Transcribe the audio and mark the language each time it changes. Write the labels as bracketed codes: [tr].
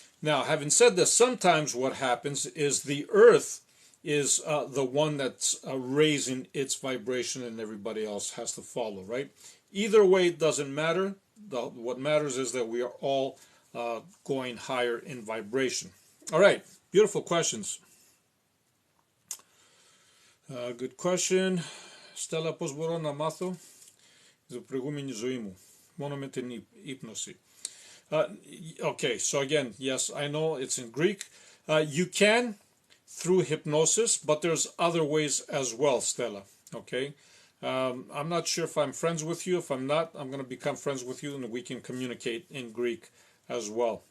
[en] Now, having said this, sometimes what happens is the earth is the one that's raising its vibration and everybody else has to follow, right? Either way, it doesn't matter. What matters is that we are all going higher in vibration. All right, beautiful questions. Good question. [el] Stella, πώς μπορώ να μάθω την προηγούμενη ζωή μου, μόνο με την ύπνωση. [en] Okay, so again, yes, I know it's in Greek. You can through hypnosis, but there's other ways as well, Stella. Okay, I'm not sure if I'm friends with you. If I'm not, I'm going to become friends with you and we can communicate in Greek as well.